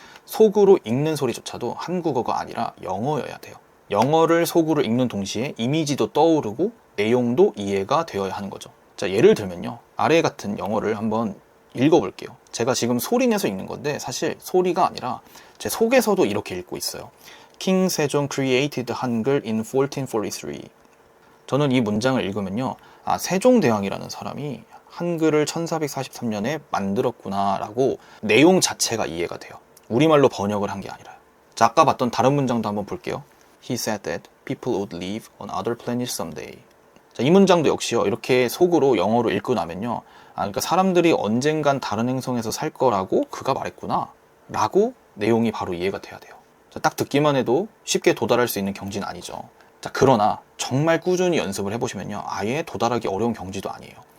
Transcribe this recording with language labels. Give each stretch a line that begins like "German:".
Korean: 속으로 읽는 소리조차도 한국어가 아니라 영어여야 돼요. 영어를 속으로 읽는 동시에 이미지도 떠오르고 내용도 이해가 되어야 하는 거죠. 자, 예를 들면요 아래 같은 영어를 한번 읽어볼게요. 제가 지금 소리 내서 읽는 건데 사실 소리가 아니라 제 속에서도 이렇게 읽고 있어요.
English: King Sejong created 한글 in 1443.
Korean: 저는 이 문장을 읽으면요 세종대왕이라는 사람이 한글을 1443년에 만들었구나 라고 내용 자체가 이해가 돼요. 우리말로 번역을 한 게 아니라요. 자, 아까 봤던 다른 문장도 한번 볼게요.
English: He said that people would live on other planets someday.
Korean: 자, 이 문장도 역시요 이렇게 속으로 영어로 읽고 나면요 그러니까 사람들이 언젠간 다른 행성에서 살 거라고 그가 말했구나 라고 내용이 바로 이해가 돼야 돼요. 자, 딱 듣기만 해도 쉽게 도달할 수 있는 경지는 아니죠. 자, 그러나 정말 꾸준히 연습을 해보시면요 아예 도달하기 어려운 경지도 아니에요.